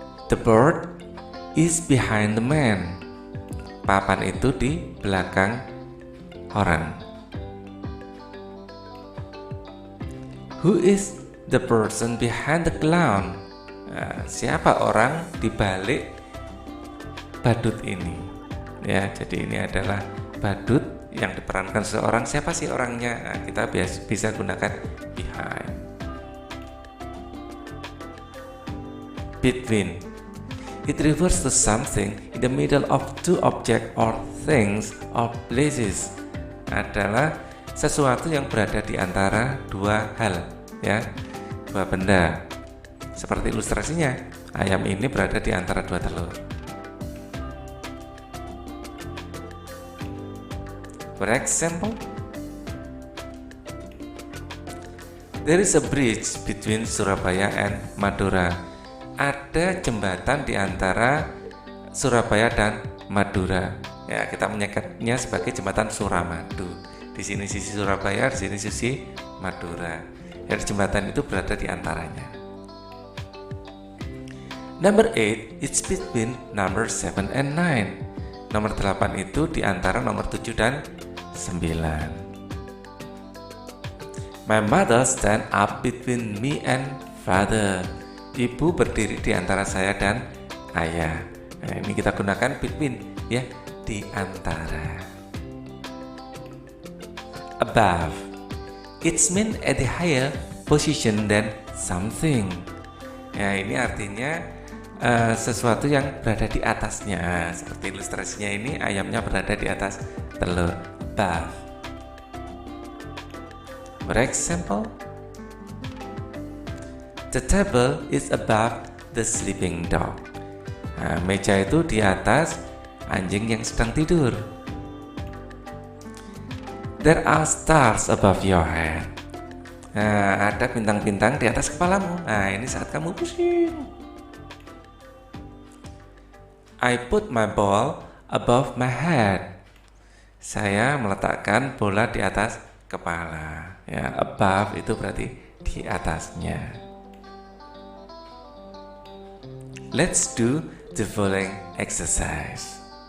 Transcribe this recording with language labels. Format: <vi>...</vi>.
<en>The bird is behind the man.</en> <id>Papan itu di belakang orang.</id> <en>Who is the person behind the clown?</en> <id>Siapa orang di balik badut ini? Ya, jadi ini adalah badut yang diperankan seseorang. Siapa sih orangnya? Kita bisa gunakan behind.</id> <en>Between. It refers to something in the middle of two objects or things or places.</en> <id>Adalah sesuatu yang berada di antara dua hal, ya, dua benda. Seperti ilustrasinya, ayam ini berada di antara dua telur.</id> <en>For example, there is a bridge between Surabaya and Madura.</en> <id>Ada jembatan di antara Surabaya dan Madura. Ya, kita menyebutnya sebagai jembatan Suramadu. Di sini sisi Surabaya, di sini sisi Madura. Ya, jembatan itu berada di antaranya.</id> <en>Number 8, it's between number 7 and 9.</en> <id>Nomor 8 itu di antara nomor 7 dan 9.</id> <en>My mother stand up between me and father.</en> <id>Ibu berdiri di antara saya dan ayah. Nah, ini kita gunakan between, ya, di antara.</id> <en>Above. It's mean at the higher position than something.</en> <id>Ya, ini artinya sesuatu yang berada di atasnya. Seperti ilustrasinya ini, ayamnya berada di atas telur. Above.</id> <en>For example, the table is above the sleeping dog.</en> <id>Nah, meja itu di atas anjing yang sedang tidur.</id> <en>There are stars above your head.</en> <id>Nah, ada bintang-bintang di atas kepalamu. Nah, ini saat kamu pusing.</id> <en>I put my ball above my head.</en> <id>Saya meletakkan bola di atas kepala. Ya, above itu berarti di atasnya.</id> <en>Let's do the following exercise.</en>